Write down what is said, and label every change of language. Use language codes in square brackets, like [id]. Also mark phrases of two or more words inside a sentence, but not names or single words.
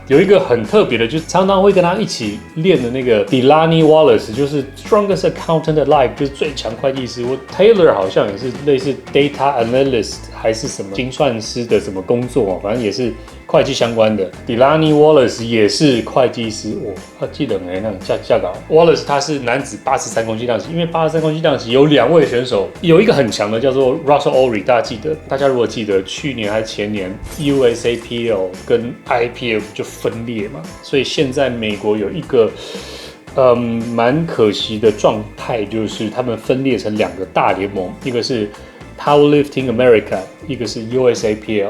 [zh] 有一個很特別的，就常常會跟他一起練的那個 Delaney Wallace， 就是 [en] Strongest Accountant Alive， [zh] 就是最強會計師。Taylor 好像也是類似 [en] Data Analyst [zh] 還是什麼精算師的什麼工作，反正也是會計相關的。Delaney Wallace 也是會計師，他記得沒？那下稿 Wallace 他是男子83公斤量級，因為83公斤量級有2位選手，有一個很強的叫做 Russell Ory， 大家如果記得去年還是前年 USAPL 跟 IPF 就分裂嘛，所以現在美國有一個蠻可惜的狀態，就是他們分裂成2個大聯盟，一個是 Powerlifting America，一個是 USAPL。